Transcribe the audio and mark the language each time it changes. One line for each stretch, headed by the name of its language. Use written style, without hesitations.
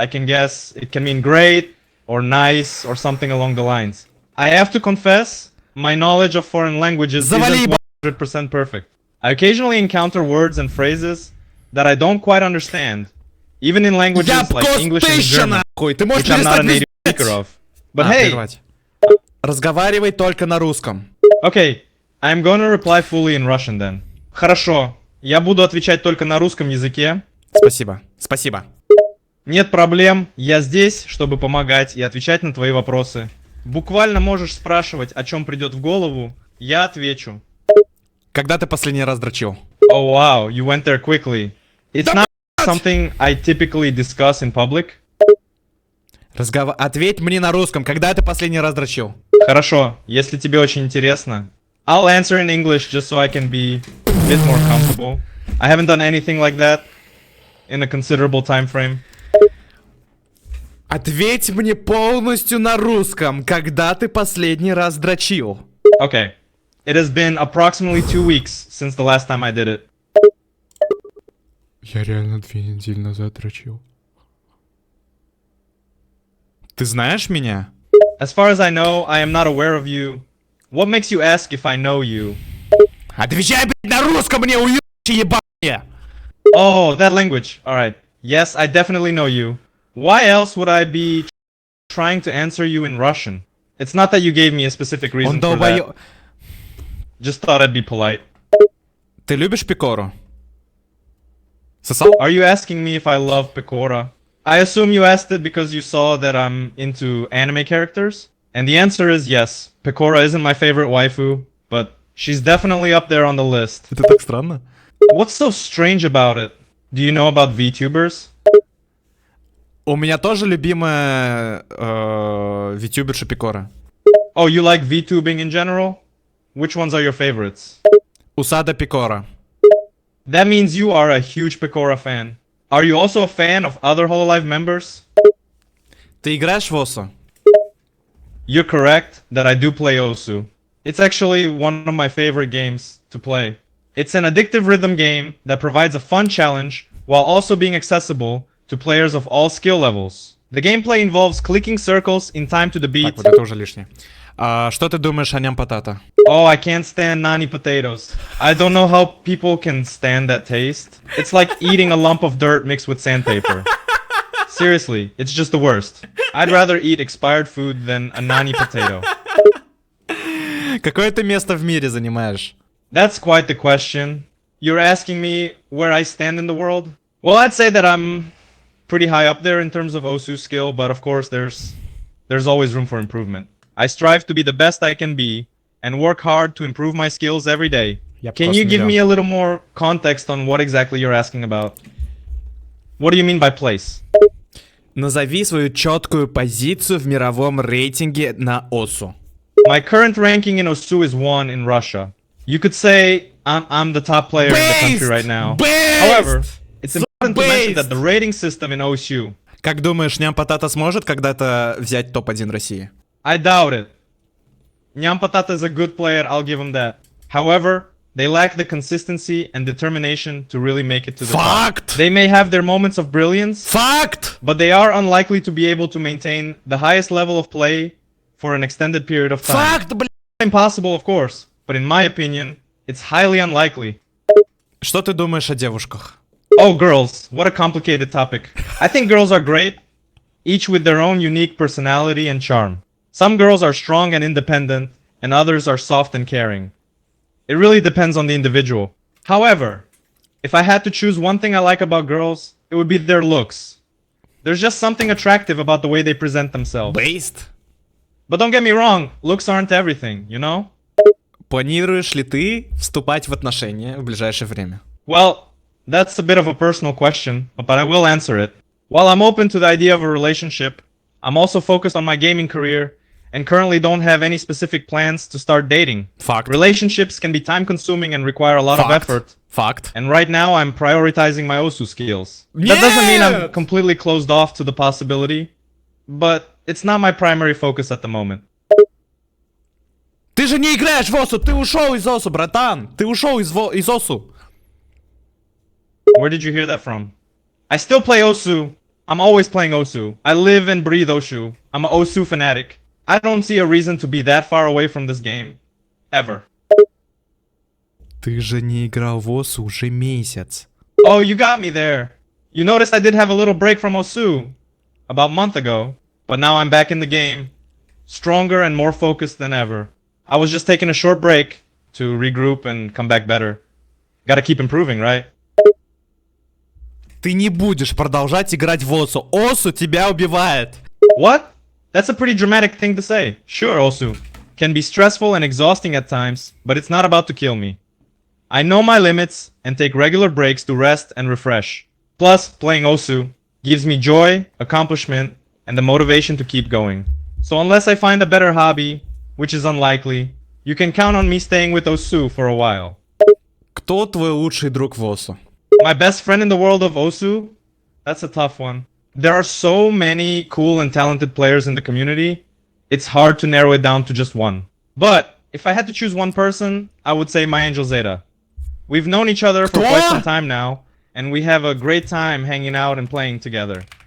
English: I can guess it can mean great or nice or something along the lines. I have to confess, my knowledge of foreign languages isn't 100% perfect. I occasionally encounter words and phrases that I don't quite understand, even in languages like English and German, which I'm not a native speaker of. But hey,
Russian: разговаривай только на русском.
English: okay, I'm gonna reply fully in Russian then.
Russian: Хорошо, я буду отвечать только на русском языке. Спасибо. Спасибо. Нет проблем, я здесь, чтобы помогать и отвечать на твои вопросы. Буквально можешь спрашивать, о чем придет в голову, я отвечу. Когда ты последний раз дрочил?
English: Oh wow, you went there quickly. It's not something I typically discuss in public.
Russian: Ответь мне на русском, когда ты последний раз дрочил? Хорошо, если тебе очень интересно.
English: I'll answer in English just so I can be a bit more comfortable. I haven't done anything like that in a considerable time frame.
Russian: Ответь мне полностью на русском, когда ты последний раз дрочил?
English: Okay. It has been approximately 2 weeks since the last time I did it.
Russian: Я реально 2 недели назад дрочил. Ты знаешь меня?
English: As far as I know, I am not aware of you. What makes you ask if I know you?
Russian: Отвечай, блядь, на русском мне, уебище ебаное!
English: Oh, that language. Alright. Yes, I definitely know you. Why else would I be trying to answer you in Russian? It's not that you gave me a specific reason for that. Just thought I'd be polite.
Russian: Ты любишь пекору? Сосал?
English: Are you asking me if I love Pecora? I assume you asked it because you saw that I'm into anime characters? And the answer is yes. Pecora isn't my favorite waifu, but she's definitely up there on the list.
Russian: Это так странно.
English: What's so strange about it? Do you know about VTubers?
Russian: У меня тоже любимая витюберша пекора.
English: Oh, you like VTubing in general? Which ones are your favorites?
Russian: Усада пекора.
English: That means you are a huge Pecora fan. Are you also a fan of other Hololive members?
Russian: Ты играешь в Осу?
English: You're correct that I do play Osu. It's actually one of my favorite games to play. It's an addictive rhythm game that provides a fun challenge while also being accessible to players of all skill levels. The gameplay involves clicking circles in time to the beat.
Russian: Так, вот это уже лишнее. Что ты думаешь о ням патата?
English: Oh, I can't stand nani potatoes. I don't know how people can stand that taste. It's like eating a lump of dirt mixed with sandpaper. Seriously, it's just the worst. I'd rather eat expired food than a nani potato. Какое ты место в мире занимаешь? That's quite the question. You're asking me where I stand in the world? Well, I'd say that I'm pretty high up there in terms of Osu skill, but of course there's always room for improvement. I strive to be the best I can be and work hard to improve my skills every day. Can you give me a little more context on what exactly you're asking about? What do you mean by place?
Russian: Назови свою четкую позицию в мировом рейтинге на Осу.
English: My current ranking in Osu is 1 in Russia. You could say I'm the top player in the country right now. However, it's important to mention that the rating system in Osu.
Russian: Как думаешь, ням патата сможет когда-то взять топ-1 России?
English: I doubt it. Nyampatata is a good player, I'll give him that. However, they lack the consistency and determination to really make it to the top. They may have their moments of brilliance, but they are unlikely to be able to maintain the highest level of play for an extended period of time. Impossible, of course, but in my opinion, it's highly unlikely.
Russian: Что ты думаешь о девушках?
English: Oh, girls, what a complicated topic. I think girls are great, each with their own unique personality and charm. Some girls are strong and independent, and others are soft and caring. It really depends on the individual. However, if I had to choose one thing I like about girls, it would be their looks. There's just something attractive about the way they present themselves. Based? But don't get me wrong, looks aren't everything, you know?
Russian: Планируешь ли ты вступать в отношения в ближайшее время?
English: Well, that's a bit of a personal question, but I will answer it. While I'm open to the idea of a relationship, I'm also focused on my gaming career and currently don't have any specific plans to start dating.
Russian: Факт.
English: Relationships can be time-consuming and require a lot of effort.
Russian: Факт.
English: And right now, I'm prioritizing my OSU skills. That doesn't mean I'm completely closed off to the possibility, but it's not my primary focus at the moment.
Russian: Ты же не играешь в ОСУ, ты ушел из ОСУ, братан. Ты ушел из ОСУ.
English: Where did you hear that from? I still play OSU. I'm always playing OSU. I live and breathe OSU. I'm an OSU fanatic. I don't see a reason to be that far away from this game. Ever.
Russian: Ты же не играл в ОСУ уже месяц.
English: Oh, you got me there. You noticed I did have a little break from OSU about a month ago, but now I'm back in the game, stronger and more focused than ever. I was just taking a short break to regroup and come back better. Gotta keep improving, right?
Russian: Ты не будешь продолжать играть в ОСУ. ОСУ тебя убивает.
English: What? That's a pretty dramatic thing to say. Sure, OSU can be stressful and exhausting at times, but it's not about to kill me. I know my limits and take regular breaks to rest and refresh. Plus, playing OSU gives me joy, accomplishment, and the motivation to keep going. So unless I find a better hobby, which is unlikely, you can count on me staying with OSU for a while.
Russian: Кто твой лучший друг в ОСУ?
English: My best friend in the world of OSU? That's a tough one. There are so many cool and talented players in the community, it's hard to narrow it down to just one. But if I had to choose one person, I would say my angel Zeta. We've known each other for quite some time now, and we have a great time hanging out and playing together.